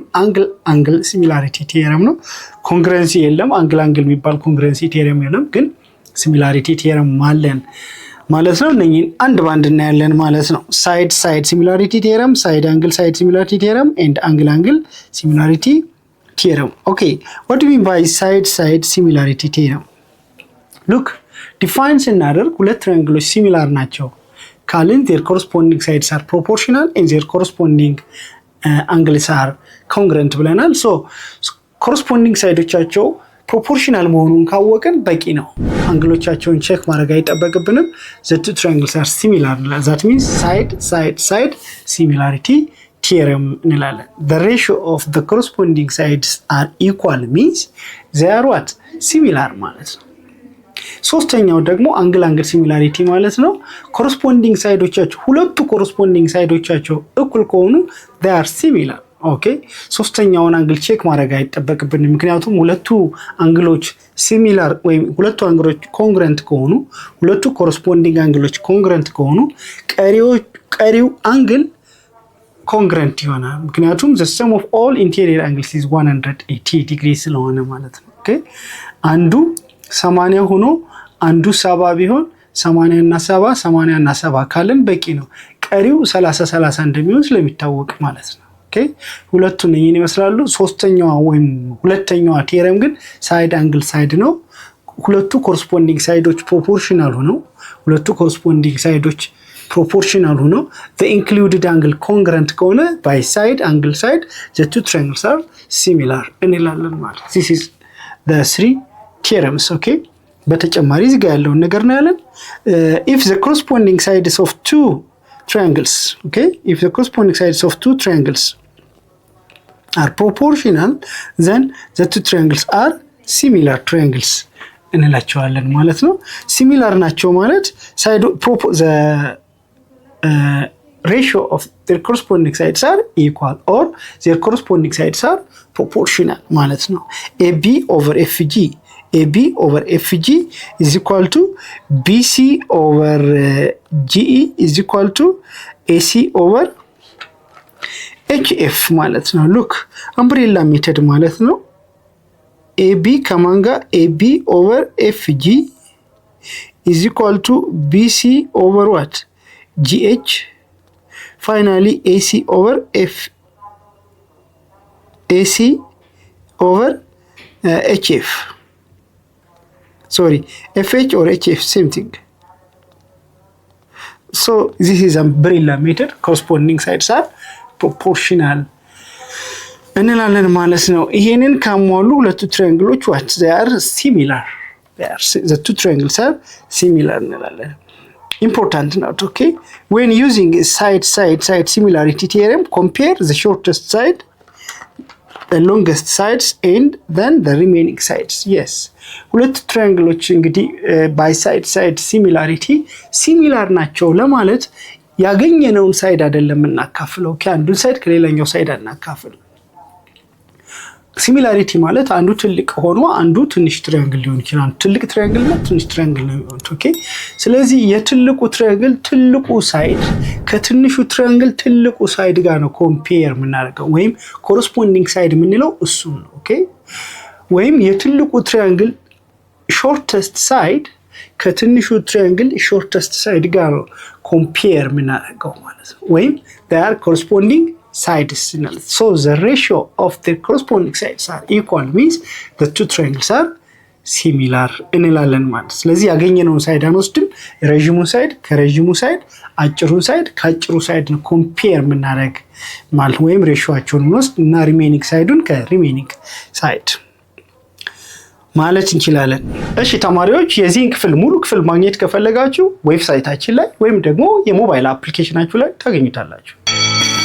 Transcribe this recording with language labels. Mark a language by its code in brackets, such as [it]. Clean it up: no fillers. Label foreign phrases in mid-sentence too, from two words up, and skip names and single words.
[am] አንግል ሲሚላሪቲ ቴረም ነው ኮንግረንሲ የለም አንግል የሚባል [en] congruency theorem [am] የለም ግን [en] similarity theorem [am] አለን ማለት ነው እነኚህን አንድ ባንድ እናያለን ማለት ነው [en] side similarity theorem side similarity theorem and angle similarity theorem okay what do you mean by side similarity theorem look define [am] ስናደርግ ሁለት ትራያንግሎች ሲሚላር ናቸው ካልን [en] their corresponding sides are proportional and their corresponding angles are congruent [am] ብለናል [en] so corresponding [am] ሳይዶቻቸው proportional መሆኑን ካወቀን በቂ ነው አንግሎቻቸውን ቼክ ማድረግ አይጠበቅብንም [en] the two triangles are similar that means side similarity theorem [am] እንላለን [en] the ratio of the corresponding sides are equal means they are what similar [am] ማለት ነው ሶስተኛው ደግሞ አንግል ሲሚላሪቲ ማለት ነው corresponding ሳይዶቻቸው ሁለቱ corresponding ሳይዶቻቸው እኩል ከሆኑ [en] they are similar Okay, [am] ሶስተኛውን አንግል ቼክ ማድረግ አይጠበቅብንም ምክንያቱም ሁለቱ አንግሎች ሲሚላር ወይም ሁለቱ አንግሎች ኮንግረንት ከሆኑ ሁለቱ ኮረስፖንዲንግ አንግሎች ኮንግረንት ከሆኑ ቀሪው አንግል ኮንግረንት ይሆናል ምክንያቱም [en] the sum of all interior angles is 180 degrees [am] ስለሆነ ማለት ነው ኦኬ አንዱ 80 ሆኖ አንዱ 70 ቢሆን 80 እና 70 ካለን በቂ ነው ቀሪው 30 እንደሚሆን ስለሚታወቅ ማለት ነው ኦኬ ሁለቱን እነኚህን ይመስላሉ ሶስተኛው ወይም ሁለተኛው ቴረም ግን ሳይድ ነው ሁለቱ ኮረስፖንዲንግ ሳይዶች ፕሮፖርሽናል ሆነው [en] the included angle congruent [am] ከሆነ [en] by side the two triangles are similar [am] እንላለን ማለት [en] this is the three theorems okay [am] በተጨማሪ እዚህ ጋር ያለውን ነገር ነው ያለን [en] if the corresponding sides of two triangles okay if the corresponding sides of two triangles are proportional then the two triangles are similar triangles [am] እንላቸዋለን ማለት ነው [en] similar [am] ናቸው ማለት [en] side the ratio of their corresponding sides are equal or their corresponding sides are proportional [am] ማለት ነው [en] AB over FG is equal to BC over GE is equal to AC over HF [am] ማለት ነው [en] look umbrella method [am] ማለት ነው [en] AB [am] ከማን ጋር [en] AB over FG is equal to BC over what GH finally AC over AC over HF. Sorry, FH or HF, same thing. So this is umbrella meter. Corresponding sides are proportional [am] እንላለን ማለት ነው። ይሄንን ካሟሉ ሁለቱ ትራያንግሎች [en] what they are similar. The two triangles are similar [am] እንላለን። [en] Important note, okay? When using side similarity theorem, compare the shortest side, the longest sides, and then the remaining sides. Yes. [am] ሁለቱ ትራያንግሎች እንግዲህ [en] by side similarity similar [am] ናቸው ለማለት ያገኘነውን ሳይድ አይደለም እናካፍለው። ከአንዱ ሳይድ ከሌላኛው ሳይድ አናካፍለው። ሲሚላሪቲ ማለት አንዱ ትልቅ ሆኖ አንዱ ትንሽ ትራያንግል ሊሆን ይችላል። ትልቅ ትራያንግል እና ትንሽ ትራያንግል ነው። ኦኬ ስለዚህ የትልቁ ትራያንግል ትልቁ ሳይድ ከትንሹ ትራያንግል ትልቁ ሳይድ ጋር ነው ኮምፔር የምናደርገው ወይም ኮረስፖንዲንግ ሳይድ የምንለው እሱ ነው። ኦኬ ወይም የትልቁ ትራያንግል ሾርተስት ሳይድ ከትንሹ ትራያንግል ሾርተስት ሳይድ ጋር ነው ኮምፔር የምናደርገው ማለት ነው። ወይም [en] they are corresponding sides. So the ratio of the corresponding sides are equal means the two triangles are similar [am] እንላለን ማለት። ስለዚህ ያገኘነውን ሳይድ አንወስድም። ረጅሙን ሳይድ ከረጅሙ ሳይድ፣ አጭሩን ሳይድ ከአጭሩ ሳይድ ነው ኮምፔር የምናደርግ ማለት ወይም ሬሾአቸውን እንወስድ እና ሪሜኒንግ ሳይዱን ከሪሜኒንግ ሳይድ ማለት እንችላለን። እሺ ተማሪዎች የዚህን ክፍል ሙሉ ክፍል ማግኘት ከፈለጋችሁ ዌብሳይታችን ላይ ወይም ደግሞ የሞባይል አፕሊኬሽናችሁ ላይ ታገኙታላችሁ።